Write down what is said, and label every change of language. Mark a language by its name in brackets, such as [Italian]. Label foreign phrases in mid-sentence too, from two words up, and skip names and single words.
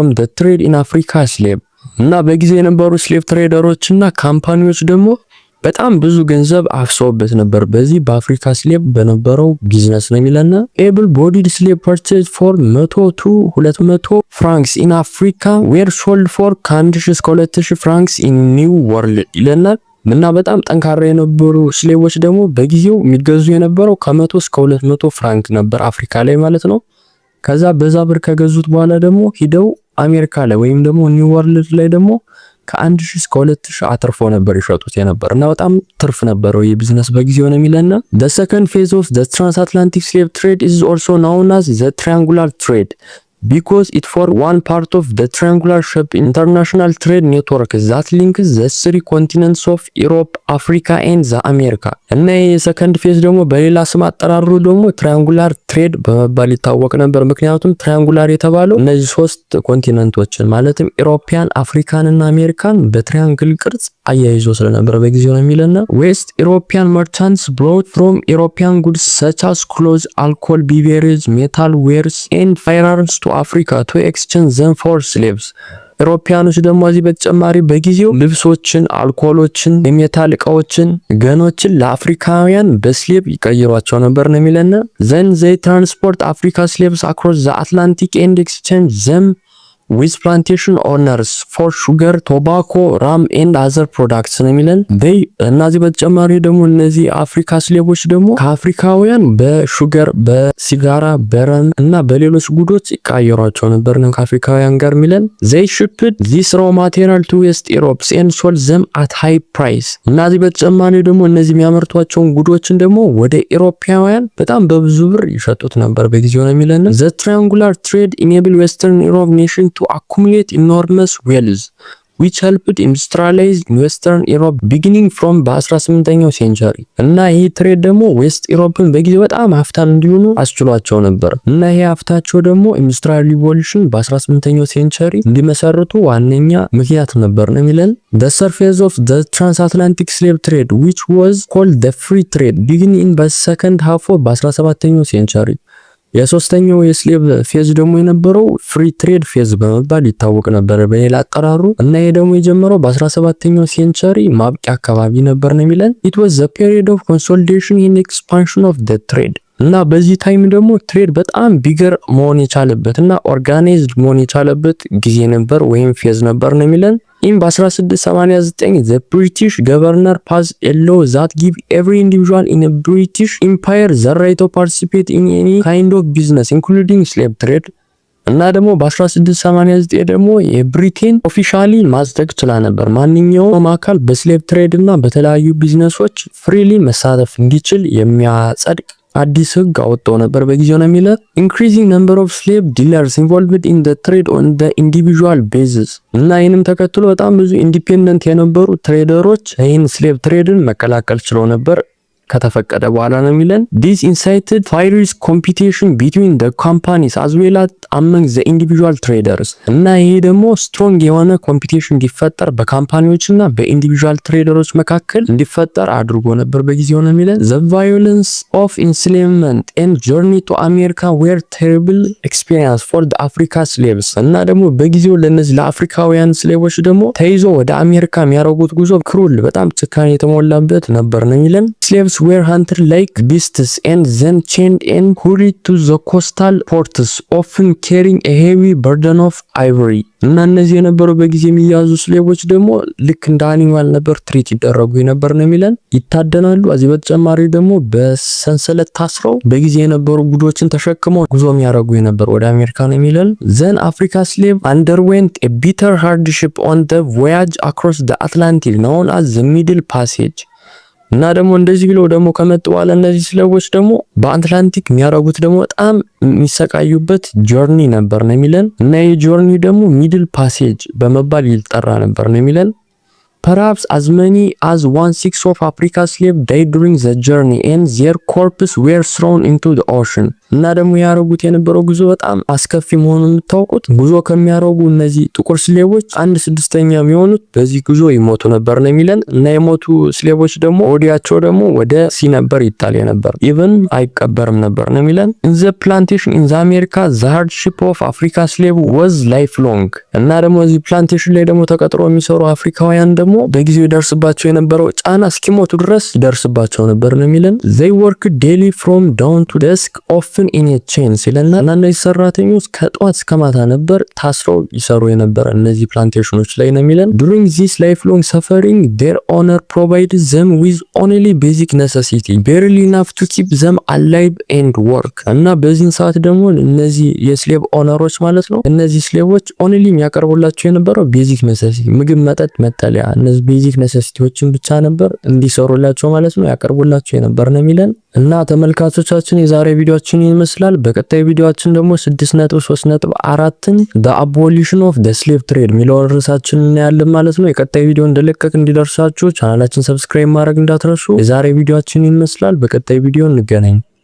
[English] the trade in Africa slave [Amharic] እና በጊዜ የነበሩ [English] slave traders [Amharic] እና ካምፓኒዎች ደግሞ በጣም ብዙ ገንዘብ አፍሰውበት ነበር በዚህ በአፍሪካ ስሌቭ በነበረው ቢዝነስ ነው የሚለን። [English] able bodied slave purchased for 100 to 200 francs in Africa were sold for [Amharic] ከ1000 እስከ 2000 [English] francs in New World [Amharic] ይለናል። እና በጣም ጠንካራ የነበሩ ስሌቮች ደግሞ በጊዜው የሚገዙ የነበረው ከ100 እስከ 200 ፍራንክ ነበር አፍሪካ ላይ ማለት ነው። ከዛ በዛ ብር ከገዙት በኋላ ደግሞ ሂደው አሜሪካ ላይ ወይም ደግሞ ኒው ወርልድ ላይ ደግሞ ከ1000 እስከ 2000 አትርፎ ነበር ይሸጡት የነበር እና በጣም ትርፍ ነበረው ይህ ቢዝነስ በጊዜው ነው የሚለና [English] the second phase of the transatlantic slave trade is also known as the triangular trade because it for one part of the triangular shaped international trade network that links the three continents of Europe, Africa and the America [Amharic] እና የሰከንድ ፌዝ ደግሞ በሌላ ስም አጠራሩ ደግሞ ትራያንጉላር ትሬድ በመባል ይታወቅ ነበር። ምክንያቱም ትራያንጉላር የተባለው እነዚህ ሶስት ኮንቲነንቶችን ማለትም ኢሮፒያን፣ አፍሪካን እና አሜሪካን በትራያንግል ቅርጽ አያይዞ ስለነበር በጊዜው ነው የሚለና [English] West European merchants brought from European goods such as clothes, alcohol, beverages, metal wares and firearms to Africa to exchange them for slaves [Amharic] ኢሮፒያኖች ደግሞ እዚህ በተጨማሪ በጊዜው ልብሶችን፣ አልኮሎችን፣ የሜታል እቃዎችን፣ ገኖችን ለአፍሪካውያን በስሌቭ ይቀይሯቸው ነበር ነው የሚለና [English] then they transport Africa slaves across the Atlantic and exchange them with plantation owners for sugar, tobacco, rum and other products [Amharic] ነው የሚለን እነዚህ በተጨማሪ ደግሞ እነዚህ አፍሪካ ስሌቦች ደግሞ ከአፍሪካውያን በሹገር፣ በሲጋራ፣ በረም እና በሌሎች ጉዶች ይቀያየሯቸው ነበር ነው ከአፍሪካውያን ጋር የሚለን [English] they shipped this raw material to West Europe and sold them at high [Amharic] price እነዚህ በተጨማሪ ደግሞ እነዚህ የሚያመርቷቸውን ጉዶችን ደግሞ ወደ ኢሮፓውያን በጣም በብዙ ብር ይሸጡት ነበር በጊዜው ነው የሚለን [English] the triangular trade enabled Western Europe nation to accumulate enormous wealth which helped industrialize Western Europe beginning from [Amharic] በ18ኛው ሴንቸሪ እና ይህ ትሬድ ደግሞ ዌስት ኢሮፕን በጊዜው በጣም ሀብታም እንዲሆኑ አስችሏቸው ነበር እና ይሄ ሀብታቸው ደግሞ [English] industrial revolution [Amharic] በ18ኛው ሴንቸሪ እንዲመሰርቱ ዋነኛ ምክንያት ነበር ነው የሚለን [English] the surface of the transatlantic slave trade which was called the free trade beginning by second half of [Amharic] በ17ኛው ሴንቸሪ የሶስተኛው የስሌቭ ፌዝ ደግሞ የነበረው ፍሪ ትሬድ ፌዝ በመባል ይታወቅ ነበር በሌላ አጠራሩ እና ይሄ ደግሞ የጀመረው በ17ኛው ሴንቸሪ ማብቂያ አካባቢ ነበር ነው የሚለን [English] it was the period of consolidation and expansion of the trade [Amharic] እና በዚህ ታይም ደግሞ ትሬድ በጣም ቢገር መሆን የቻለበት እና ኦርጋናይዝድ መሆን የቻለበት ጊዜ ነበር ወይም ፌዝ ነበር ነው የሚለን [English] በ1689 the British governor passed a law that give every individual in a British empire the right to participate in any kind of business including slave trade [Amharic] እና ደግሞ በ1689 ደግሞ የብሪቴን ኦፊሻሊ ማጽደቅ ችላ ነበር ማንኛውም አካል በስሌቭ ትሬድ እና በተለያዩ ቢዝነሶች ፍሪሊ መሳተፍ እንዲችል የሚያጸድቅ አዲስ ህግ አወጣው ነበር በጊዜው ነው የሚለው [English] increasing number of slave dealers involved in the trade on the individual basis [Amharic] እና ይህንም ተከትሎ በጣም ብዙ ኢንዲፔንደንት የነበሩ ትሬደሮች ይህን ስሌቭ ትሬድን መቀላቀል ችለው ነበር ከተፈቀደ በኋላ ነው የሚለን [English] this incited fierce competition between the companies as well as among the individual traders [Amharic] እና ይሄ ደግሞ ስትሮንግ የሆነ ኮምፒቲሽን እንዲፈጠር በካምፓኒዎችና በኢንዲቪጁዋል ትሬደሮች መካከል እንዲፈጠር አድርጎ ነበር በጊዜው ነው የሚለን [English] the violence of enslavement and journey to America were terrible experience for the Africa slaves [Amharic] እና ደግሞ በጊዜው ለነዚህ ለአፍሪካውያን ስሌቮች ደግሞ ተይዞ ወደ አሜሪካ የሚያደርጉት ጉዞ ክሩል በጣም ጭካኔ የተሞላበት ነበር ነው የሚለን [English] slaves were hunted like beasts and then chained and hurried to the coastal ports often carrying a heavy burden of ivory [Amharic] እና እነዚህ የነበሩ በጊዜ የሚያዙ ስሌቮች ደግሞ ልክ እንደ አኒማል ነበር ትሪት ይደረጉ ነበር ነው የሚለን ይታደናሉ እዚህ በተጨማሪ ደግሞ በሰንሰለት ታስረው በጊዜ የነበሩ ጉዶችን ተሸክመው ጉዞ የሚያደርጉ ነበር ወደ አሜሪካ ነው የሚለን [English] then Africa slave underwent a bitter hardship on the voyage across the Atlantic known as the Middle Passage [Amharic] እና ደግሞ እንደዚህ ብለው ደግሞ ከመጡ በኋላ እነዚህ ስሌቮች ደግሞ በአትላንቲክ የሚያደርጉት ደግሞ በጣም የሚሰቃዩበት ጆርኒ ነበር ነው የሚለን እና ይህ ጆርኒ ደግሞ ሚድል ፓሴጅ በመባል ይጠራ ነበር ነው የሚለን [English] perhaps as many as 1/6 of Africa's slaves died during the journey and their corpses were thrown into the ocean [Amharic] እና ደግሞ ያረጉት የነበረው ጉዞ በጣም አስከፊ መሆኑን የምታውቁት ጉዞ ከሚያረጉ እነዚህ ጥቁር ስሌቮች 1/6 የሚሆኑት በዚህ ጉዞ ይሞቱ ነበር ነው የሚለን እና የሞቱ ስሌቮች ደግሞ ወዲያቸው ደግሞ ወደ ሲ ነበር ይጣል ነበር even አይቀበርም ነበር ነው የሚለን [English] in the plantation in the America the hardship of Africa slave was lifelong [Amharic] እና ደግሞ እዚህ ፕላንቴሽን ላይ ደግሞ ተቀጥሮ የሚሰሩ አፍሪካውያን ደግሞ ደግሞ በጊዜው ይደርስባቸው የነበረው ጫና እስኪሞቱ ድረስ ይደርስባቸው ነበር ነው የሚለን። [English] they work daily from dawn to dusk often in a chain [Amharic] ሲለና እና እነዚህ ሰራተኞች ከጧት እስከ ማታ ነበር ታስረው ይሰሩ የነበረ እነዚህ ፕላንቴሽኖች ላይ ነው የሚለን። [English] during this lifelong suffering their owner provided them with only basic necessity barely enough to keep them alive and work [Amharic] እና በዚህ ሰዓት ደግሞ እነዚህ የስሌቭ ኦነሮች ማለት ነው እነዚህ ስሌቮች ኦንሊ የሚያቀርቡላቸው የነበረው [English] basic necessity [Amharic] ምግብ፣ መጠጥ፣ መጠለያ እነዚህ [English] basic necessities [Amharic] ብቻ ነበር እንዲሰሩላቸው ማለት ነው ያቀርቡላቸው የነበር ነው የሚለን። እና ተመልካቾቻችን የዛሬ ቪዲዮአችን ይመስላል። በቀጣይ ቪዲዮአችን ደግሞ 6.3.4ን [English] the abolition of the slave trade [Amharic] የሚለውን ርዕሳችን እናያለን ማለት ነው። የቀጣይ ቪዲዮ እንደለቀቅ እንዲደርሳችሁ ቻናላችን ሰብስክራይብ ማድረግ እንዳትረሱ። የዛሬ ቪዲዮአችን ይመስላል። በቀጣይ ቪዲዮ እንገናኝ።